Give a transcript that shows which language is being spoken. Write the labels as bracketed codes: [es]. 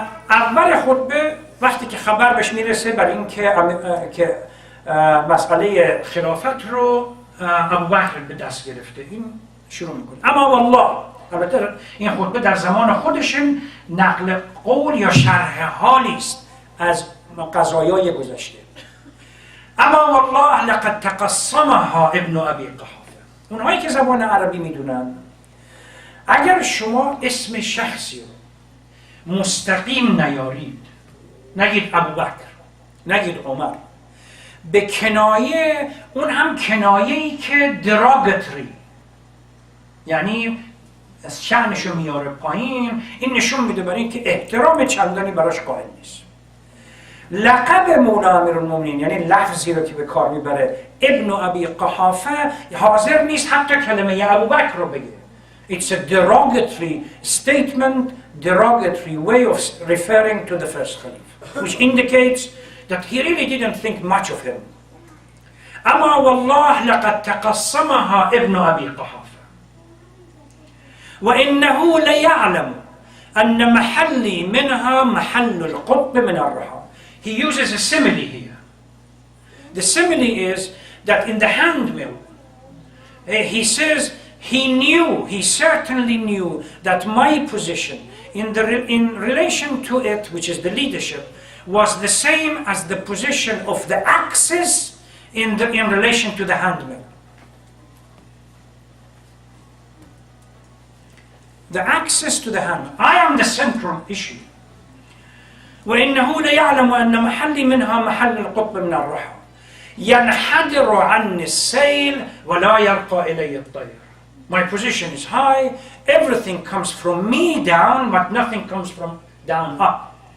[fa] اول خطبه وقتی که خبر بهش میرسه برای این که مسئله خلافت رو ابوبکر به دست گرفته، این شروع میکنه. [ar] اما والله، [fa] البته این خطبه در زمان خودشون نقل قول یا شرح حالی است از قضایای گذشته. [ar] اما والله لقد تقسمها ابن ابی قحافه. [fa] اونهایی که زبان عربی میدونن، اگر شما اسم شخصی مستقیم نیارید، نگید ابوبکر، نگید عمر، به کنایه، اون هم کنایه‌ای که دراگتری، یعنی از شأنشو میاره پایین، این نشون میده برای اینکه احترام چندانی براش قائل نیست. لقب مولا امیرالمومنین، یعنی لفظی رو که به کار میبره ابن ابی قحافه، حاضر نیست حتی کلمه ابوبکر رو بگه. [en] It's a derogatory statement, derogatory way of referring to the first Caliph, which indicates that he really didn't think much of him. [ar] أما والله لقد تقسمها ابن أبي قحافة وإنه ليعلم أن محلي منها محل القطب من الرحى. [en] He uses a simile here. The simile is that in the handmill, he says, he certainly knew that my position in relation to it, which is the leadership, was the same as the position of the axis in relation to the handmill. The axis to the handmill. I am the central issue. [ar] وإنه ليعلم أن محلي منها محل القطب من الرحى ينحدر عني السيل ولا يرقى إلي الطير. [en] My position is high, everything comes from me down, but nothing comes from down up.